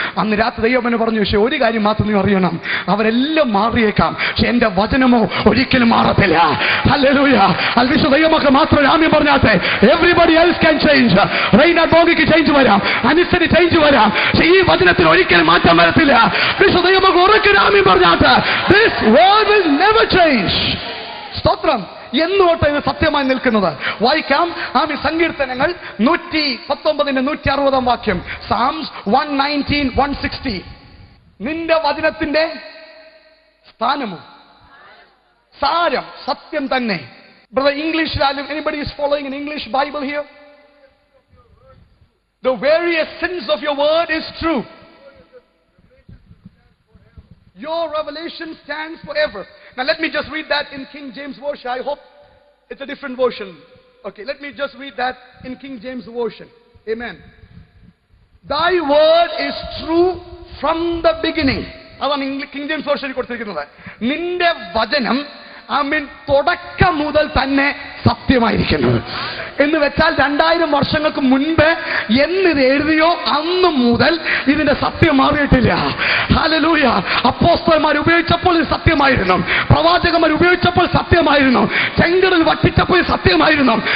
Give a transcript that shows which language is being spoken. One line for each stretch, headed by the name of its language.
Malayalam: അന്ന് രാത്രി ദൈവം എന്നെ പറഞ്ഞു, പക്ഷേ ഒരു കാര്യം മാത്രം നീ അറിയണം, അവരെല്ലാം മാറിയേക്കാം, പക്ഷെ എന്റെ വചനമോ ഒരിക്കലും മാറത്തില്ല. ഹല്ലേലൂയ. വിശ്വ ദൈവമക്കൾ മാത്രം ആമേൻ പറഞ്ഞാട്ടെ.
English: Everybody else can change.
Malayalam: റെയ്നാഡ് ബോഗിക്ക് change വരാം, അനുസരി ചേഞ്ച് വരാം, പക്ഷെ ഈ വചനത്തിന് ഒരിക്കലും മാറ്റം വരത്തില്ല. വിശുദ്ധ ദൈവമക്കൾ ഉറക്കെ ആമേൻ പറഞ്ഞാട്ടെ.
English: This word will never change.
Malayalam: സ്തോത്രം. എന്നോട്ട് ഇത് സത്യമായി നിൽക്കുന്നത്. വായിക്കാം. ആമേൻ. സങ്കീർത്തനങ്ങൾ 119 160 വാക്യം.
English: Psalms 119 160.
Malayalam: നിന്റെ വചനത്തിന്റെ സ്ഥാനമോ സാരം സത്യം തന്നെ. Brother, ഇംഗ്ലീഷിലാലും
English: anybody is following an English Bible here? The very essence of your word is true. Your revelation stands forever. Now let me just read that in King James Version. I hope it's a different version. Okay, let me just read that in King James Version. Amen. Thy word is true from the beginning.
Malayalam: അതാണ് King James Version കൊടുത്തിരിക്കുന്നത്. നിന്റെ വചനം ആമേൻ തുടക്കം മുതൽ തന്നെ സത്യമായിരിക്കുന്നത്. എന്ന് വെച്ചാൽ 2000 വർഷങ്ങൾക്ക് മുൻപ് എന്നിത് എഴുതിയോ അന്ന് മുതൽ ഇതിന്റെ സത്യം മാറിയിട്ടില്ല. ഹല്ലേലൂയ. അപ്പോസ്തലന്മാർ ഉപയോഗിച്ചപ്പോൾ ഇത് സത്യമായിരുന്നു, പ്രവാചകന്മാർ ഉപയോഗിച്ചപ്പോൾ സത്യമായിരുന്നു, ചെങ്കടൽ വറ്റിച്ചപ്പോൾ സത്യമായിരുന്നു.